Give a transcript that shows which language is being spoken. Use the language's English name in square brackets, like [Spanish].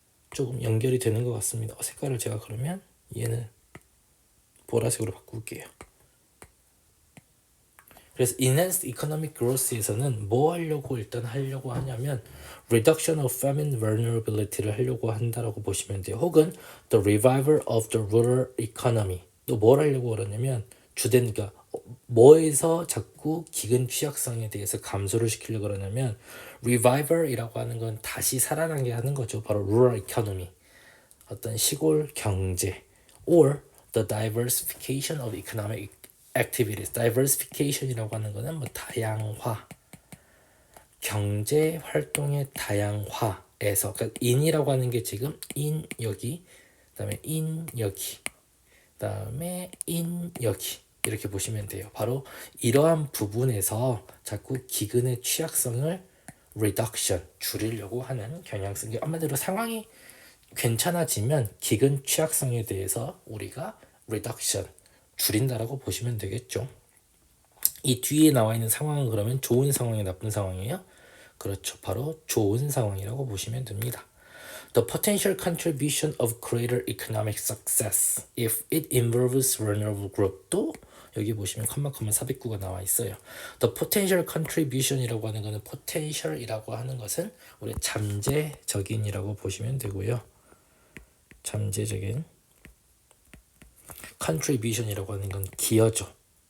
[Korean] 조금 연결이 되는 것 같습니다. 색깔을 제가 그러면 얘는 보라색으로 바꿀게요. 그래서 [English] Enhanced Economic Growth [Korean] 에서는 뭐 하려고 하냐면 [English] Reduction of Famine Vulnerability [Korean] 를 하려고 한다라고 보시면 돼요. [English] 혹은 The Revival of the Rural Economy. [Korean] 또 뭘 하려고 그러냐면 주된 그러니까 뭐에서 자꾸 기근 취약성에 대해서 감소를 시키려고 그러냐면 Revival이라고 하는 건 다시 살아나게 하는 거죠. 바로 [English] Rural Economy. [Korean] 어떤 시골 경제 [English] or the diversification of economic activities. [Korean] diversification이라고 하는 거는 뭐 다양화, 경제 활동의 다양화에서 그러니까 in이라고 하는 게 지금 in 여기, 그다음에 in 여기, 그다음에 in 여기 이렇게 보시면 돼요. 바로 이러한 부분에서 자꾸 기근의 취약성을 reduction 줄이려고 하는 경향성. 한마디로 상황이 괜찮아지면 기근 취약성에 대해서 우리가 reduction 줄인다라고 보시면 되겠죠. 이 뒤에 나와 있는 상황은 그러면 좋은 상황이 나쁜 상황이에요? 그렇죠. 바로 좋은 상황이라고 보시면 됩니다. [English] The potential contribution of greater economic success if it involves vulnerable group. [Korean] 또 여기 보시면 컴마 409가 나와 있어요. [English] The potential contribution [Korean] 이라고 하는 거는 potential이라고 하는 것은 우리 잠재적인이라고 보시면 되고요. 잠재적인 contribution이라고 하는 건 기여죠.